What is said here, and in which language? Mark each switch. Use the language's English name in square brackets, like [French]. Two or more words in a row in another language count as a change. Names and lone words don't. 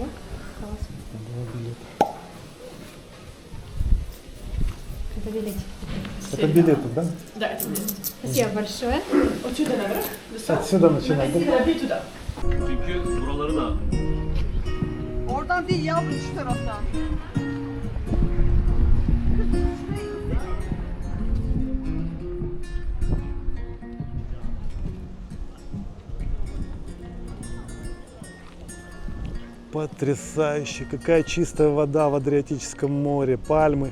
[Russian] Это билетик. Это билеты, да? Спасибо большое. Отсюда начинать. Да? [Turkish] Çünkü buraları da Oradan değil yavrum şu taraftan. [Russian] Потрясающе, какая чистая вода в Адриатическом море, пальмы.